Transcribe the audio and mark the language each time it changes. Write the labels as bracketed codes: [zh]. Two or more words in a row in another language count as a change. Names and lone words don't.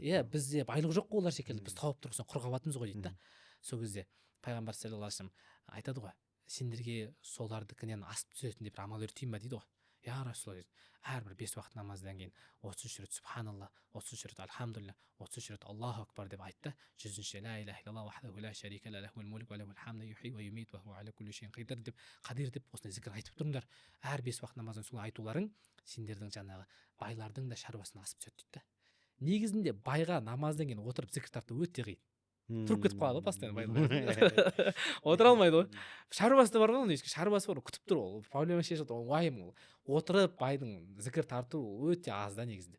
[kk] Иә, бізде байлық жоқ қой олар секілді, біз тауып тұрғысын құр қалып жатырмыз ғой дейді да. Сол кезде пайғамбар [ar] صلى الله عليه وسلم [kk] айтады ғой: "Сендерге солардікінен асып түсетіндей бір амал үйретейін ба?" дейді ғой. [ar] "يا رسول الله", [kk] әрбір 5 уақыт намаздан кейін 33 рет субханалла, 33 рет альхамдулилля, 33 рет [ar] الله أكبر [kk] деп айтты. [ar] 100-ші لا إله إلا الله وحده لا شريك لا له الملك وله الحمد يحيي ويميت وهو على كل شيء قدير [kk] деп осындай зікір айтып тұрыңдар. Әр 5 уақыт намаздан соң айтуларың сендердің жаңағы байлардың да шаруасына асып түседі дейді. Негізінде байға намаздан кейін отырып зікір тарту өте қиын. тұрып кетіп қалады ғой постоянно байлар отыра алмайды ғой. Шаруасы да бар ғой, оның шаруасы бар, күтіп тұр, ол проблема шешеді, ол уайым, ол отырып байдың зікір тарту өте аз да негізінде.